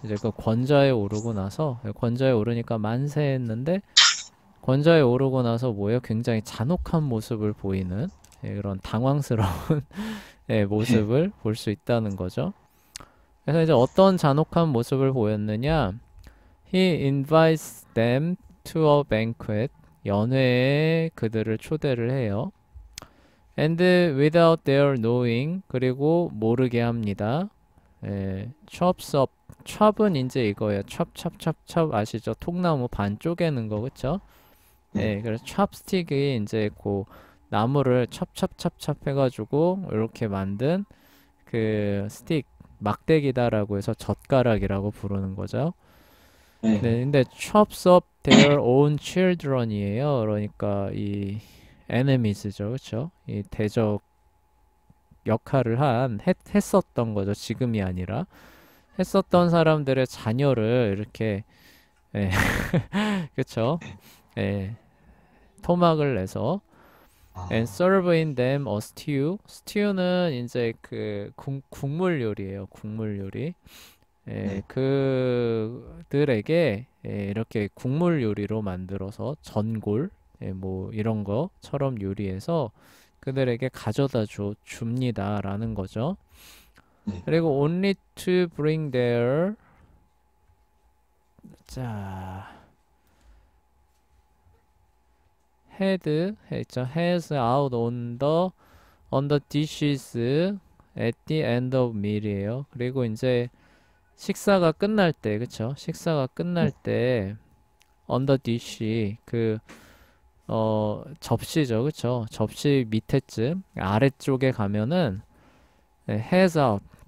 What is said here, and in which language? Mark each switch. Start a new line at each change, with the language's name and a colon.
Korean: 이제 그 권좌에 오르고 나서, 예, 권좌에 오르니까 만세했는데, 권좌에 오르고 나서 뭐예요? 굉장히 잔혹한 모습을 보이는, 예, 그런 당황스러운 예, 네. 모습을 볼 수 있다는 거죠. 그래서 이제 어떤 잔혹한 모습을 보였느냐?
English: He invites them to a banquet.
Korean: 연회에 그들을 초대를 해요.
English: And without their knowing,
Korean: 그리고 모르게 합니다.
English: 예, chops up.
Korean: chop은 이제 이거예요.
English: chop, chop, chop, chop
Korean: 아시죠? 통나무 반 쪼개는 거, 그쵸? 네. 예, 그래서 chopstick이 이제 그 나무를 첩첩첩첩 해가지고 이렇게 만든 그 스틱, 막대기다라고 해서 젓가락이라고 부르는 거죠. 네.
English: 네,
Korean: 근데
English: chops up their own children이에요.
Korean: 그러니까 이 enemies죠, 그렇죠? 이 대적 역할을 했었던 거죠. 지금이 아니라 했었던 사람들의 자녀를 이렇게, 예, 그렇죠? 예, 토막을 내서 and 아,
English: serving them a stew.
Korean: stew는 이제 그 국물 요리예요. 국물 요리. 예, 네. 그들에게, 예, 이렇게 국물 요리로 만들어서 전골, 예, 뭐 이런 거처럼 요리해서 그들에게 가져다 줍니다라는 거죠. 네. 그리고
English: only to bring their,
Korean: 자, 했죠.
English: heads out on the dishes at the end of meal이에요.
Korean: 그리고 이제 식사가 끝날 때, 그쵸? 식사가 끝날 네. 때 on the dish, 그 접시죠, 그쵸? 접시 밑에쯤 아래쪽에 가면은, 네,
English: heads out.